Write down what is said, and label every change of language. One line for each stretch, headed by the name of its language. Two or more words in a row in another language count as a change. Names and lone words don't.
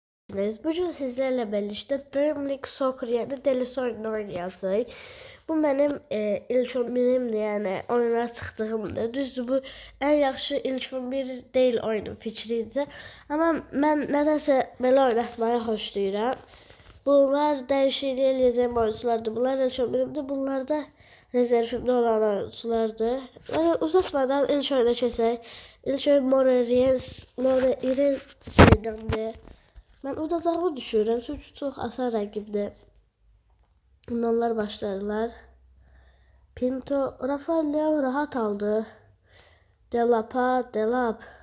Turkish: Bugün sizlerle birlikte Dream League Soccer yani Delis oyunu oynayacağız. Bu benim ilk 11'imdir, yani oyuna çıxdığımdır. Düzdür, bu en yaxşı ilk 11 değil oyunun fikrincə.
Azerbaijani: Amma mən nədənsə belə oynatmayı xoşlayıram. Bunlar dəyişiklik eləyəcəyim oyunculardır. Bunlar ilk 11'imdir. Bunlar da rezervimdə olan oyunculardır. Uzatmadan ilk oyuna keçək.
Turkish: İlk oyun Moreirense'dendir. Ben udacağımı düşünürüm çünkü çok asan rəqibdir. Onlar başladılar. Pinto, Rafael Leao rahat aldı. Delap.